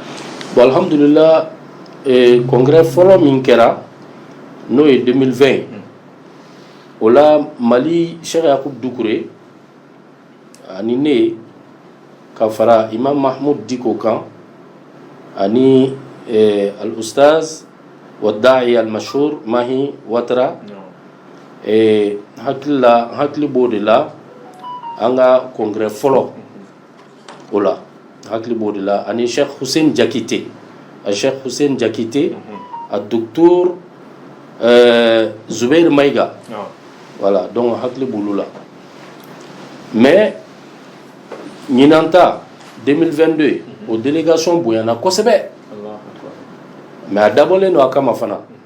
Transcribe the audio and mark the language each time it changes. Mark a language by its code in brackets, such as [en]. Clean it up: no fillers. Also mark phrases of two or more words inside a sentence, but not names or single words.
[bm] bon alhamdulillah congrès fɔlɔ min kɛra n'o ye 2020 o la Mali Cheikh Yakubu Dukure ani ne ka fara Imam Mahmoud Diko kan ani [ar] الأستاذ والداعي المشهور [bm] Mahi Watra hakili b'o de la an ka congrès fɔlɔ o la hakili b'o de la ani Cheikh Hussein Jakite a Cheikh Hussein Jakite a docteur Zubair Maïga [fr] voilà donc [bm] hakili b'olu la mais ɲinan ta 2022 o délégation bonyana kosɛbɛ mais a dabɔlen don a kama fana